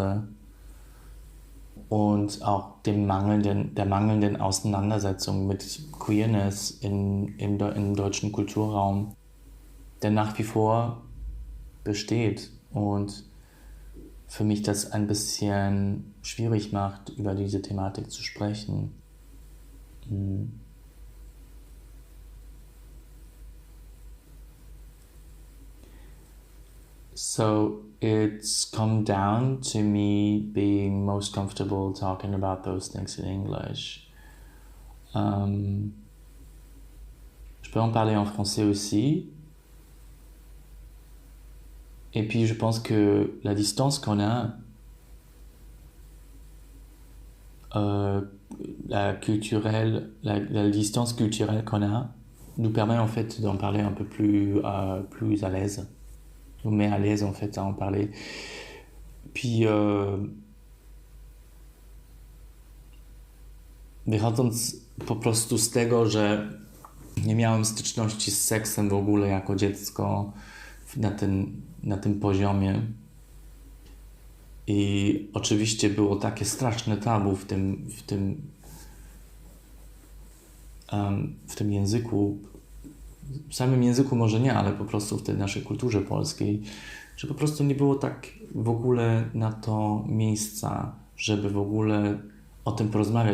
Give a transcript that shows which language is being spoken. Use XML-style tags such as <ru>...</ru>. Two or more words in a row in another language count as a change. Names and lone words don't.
<de>Ausdrucksweise und auch der mangelnden Auseinandersetzung mit Queerness im deutschen Kulturraum, der nach wie vor besteht und für mich das ein bisschen schwierig macht, über diese Thematik zu sprechen.</de> <en>So it's come down to me being most comfortable talking about those things in English.</en> <fr>Je peux en parler en français aussi. Et puis je pense que la distance qu'on a, la distance culturelle qu'on a, nous permet en fait d'en parler un peu plus à l'aise. Nous met à l'aise en fait à en parler.</fr> <pl>Puis wychodząc po prostu z tego, że nie miałem styczności z seksem w ogóle jako dziecko na tym poziomie i oczywiście było takie straszne tabu w tym języku, w samym języku może nie, ale po prostu w tej naszej kulturze polskiej, że po prostu nie było tak w ogóle na to miejsca, żeby w ogóle o tym porozmawiać.</pl>